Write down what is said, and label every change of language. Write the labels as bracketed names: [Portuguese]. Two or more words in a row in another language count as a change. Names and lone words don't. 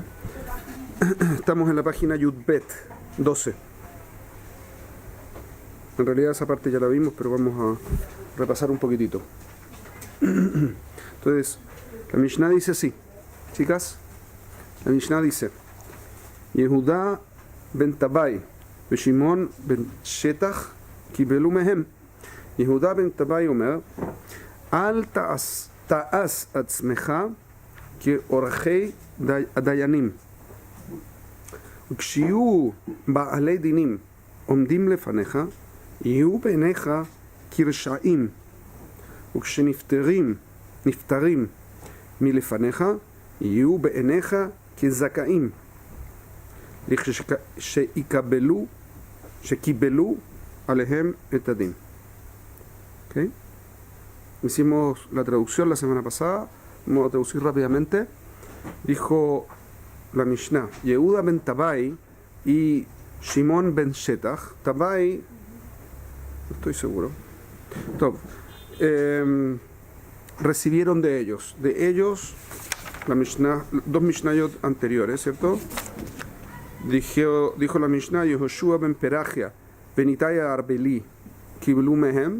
[Spanish] Estamos en la página Yudbet 12. En realidad esa parte ya la vimos, pero vamos a repasar un poquitito. Entonces, la Mishnah dice así, chicas. La Mishnah dice: Yehudá ben Tabai ושמעון ben שטח [Hebrew] קיבלו מהם. יהודה בן טבעי אומר: אל תעש עצמך כאורחי הדיינים, וכשיהיו בעלי דינים עומדים לפניך, יהיו בעיניך כרשעים, וכשנפטרים מלפניך, יהיו בעיניך כזכאים, שקיבלו עליהם את הדין. [Spanish] ¿Okay? Hicimos la traducción la semana pasada, vamos a traducir rápidamente. Dijo la Mishnah: Yehuda ben Tabai y Shimon ben Shetach. Tabai, no estoy seguro. Recibieron de ellos. La Mishnah, dos Mishnayot anteriores, ¿cierto? Dijo la Mishnah: Yehoshua ben Perachia, ben Itaya Arbeli, [Hebrew] קיבלו מהם.